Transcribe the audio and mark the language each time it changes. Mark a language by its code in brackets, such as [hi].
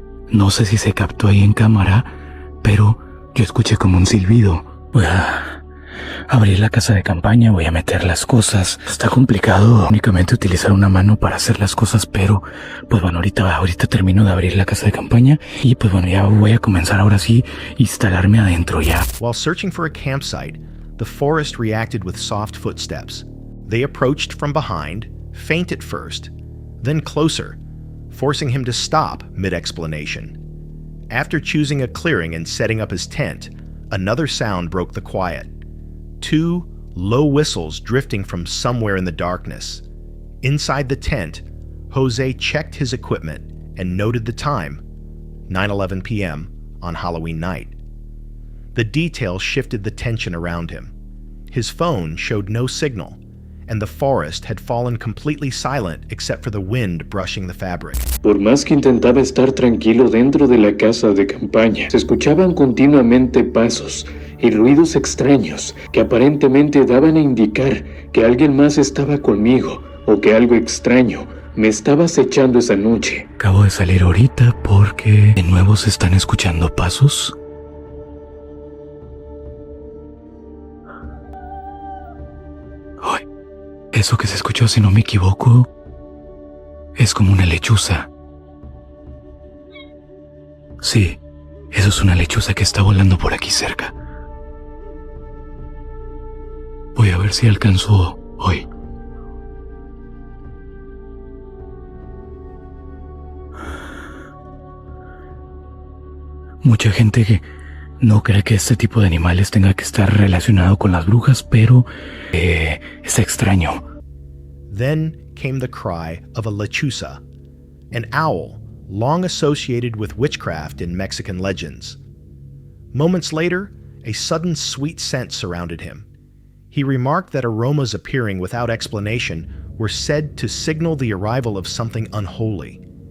[es] No sé si se captó ahí en cámara, pero yo escuché como un silbido. Voy a abrir la casa de campaña, voy a meter las cosas. Está complicado únicamente utilizar una mano para hacer las cosas, pero pues bueno, ahorita termino de abrir la casa de campaña y pues bueno, ya voy a comenzar ahora sí instalarme adentro ya. [en] While searching for a campsite, the forest reacted with soft footsteps. They approached from behind, faint at first, then closer, forcing him to stop mid-explanation. After choosing a clearing and setting up his tent, another sound broke the quiet. 2 low whistles drifting from somewhere in the darkness. Inside the tent, Jose checked his equipment and noted the time, 9:11 p.m. on Halloween night. The details shifted the tension around him. His phone showed no signal, and the forest had fallen completely silent except for the wind brushing the fabric. [es] Por más que intentaba estar tranquilo dentro de la casa de campaña, se escuchaban continuamente pasos y ruidos extraños que aparentemente daban a indicar que alguien más estaba conmigo o que algo extraño me estaba acechando esa noche. Acabo de salir ahorita porque de nuevo se están escuchando pasos. Ay, eso que se escuchó, si no me equivoco, es como una lechuza. Sí, eso es una lechuza que está volando por aquí cerca. Voy a ver si alcanzo hoy. Mucha gente que no cree que este tipo de animales tenga que estar relacionado con las brujas, pero es extraño. [en] Then came the cry of a lechuza, an owl long associated with witchcraft in Mexican legends. Moments later, a sudden sweet scent surrounded him. He remarked that aromas appearing without explanation were said to signal the arrival of something unholy.